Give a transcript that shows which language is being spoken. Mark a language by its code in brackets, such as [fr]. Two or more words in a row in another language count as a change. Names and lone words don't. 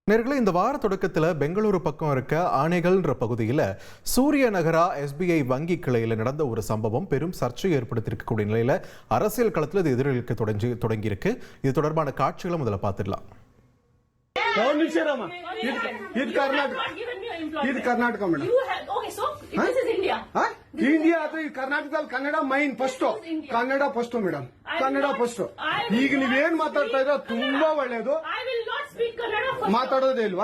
[ta] நேர்களே, இந்த வார தொடக்கத்தில் பெங்களூரு பக்கம் இருக்க ஆனைகள்ன்ற பகுதியில் சூரிய நகரா SBI வங்கி கிளையில் நடந்த ஒரு சம்பவம் பெரும் சர்ச்சை ஏற்படுத்தியிருக்கக்கூடிய நிலையில் அரசியல் களத்தில் இது எதிரொலிக்க தொடங்கியிருக்கு. இது தொடர்பான காட்சிகளை முதல்ல பார்த்துடலாம். [kn] ಕರ್ನಾಟಕ ಮೇಡಮ್. ಇಂಡಿಯಾ ಅದು ಕರ್ನಾಟಕದಲ್ಲಿ ಕನ್ನಡ [en] main first, [kn] ಕನ್ನಡ ಫಸ್ಟ್ ಮೇಡಮ್, ಕನ್ನಡ ಫಸ್ಟ್. ಈಗ ನೀವೇನ್ ಮಾತಾಡ್ತಾ ಇದ್ರೆ ತುಂಬಾ ಒಳ್ಳೇದು. ಮಾತಾಡೋದೇ ಇಲ್ವಾ?